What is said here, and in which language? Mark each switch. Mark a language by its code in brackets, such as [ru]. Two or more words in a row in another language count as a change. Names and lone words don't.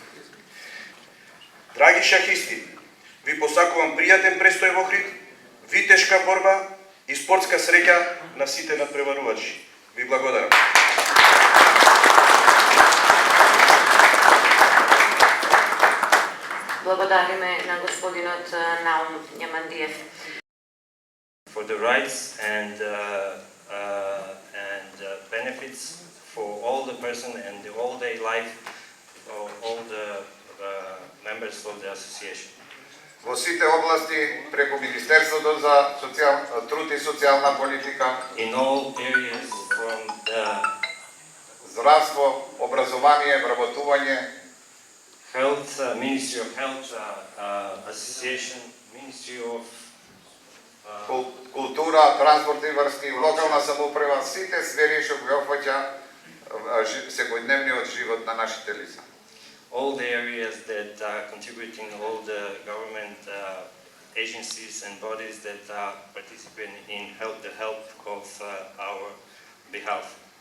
[mk] Драги шахисти, ви посакувам пријатен престој во Ohrid, витешка борба и спортска среќа на сите надпреварувачи. Ви благодарам. Благодариме на господинот Наум Њамандиев. [en] For the rights and benefits for all the person and the all-day life of all the members of the association. [mk] Во сите области преку Министерството за труд и социјална политика, [en] in all areas from the [mk] здравство, образование, вработување, [en] health, Ministry of Health, Association, Ministry of [mk] култура, транспорт и врски, локална самоуправа, сите сфери што го опфаќа секојдневниот живот на нашите лица. [en] all the areas that are contributing, all the government agencies and bodies that are participating in the help of our behalf.